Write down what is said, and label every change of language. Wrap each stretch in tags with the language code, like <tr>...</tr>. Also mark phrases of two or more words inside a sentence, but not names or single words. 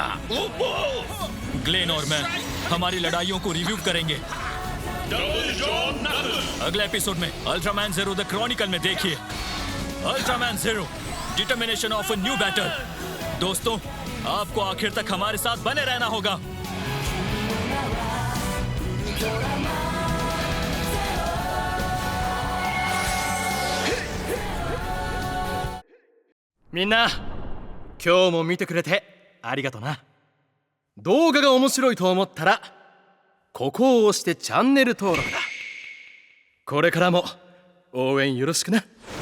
<hi>ग्लेन और मैं हमारी लड़ाइयों को रिव्यू करेंगे। अगले एपिसोड में अल्ट्रामैन ज़ीरो द क्रॉनिकल में देखिए। अल्ट्रामैन ज़ीरो डिटर्मिनेशन ऑफ अ न्यू बैटल। दोस्तों, आपको आखिर तक हमारे साथ बने रहना होगा।</hi> <ja>みんな、今日も見てくれてありがとな。動画が面白いと思ったらここを押してチャンネル登録だ。これからも応援よろしくな。</ja>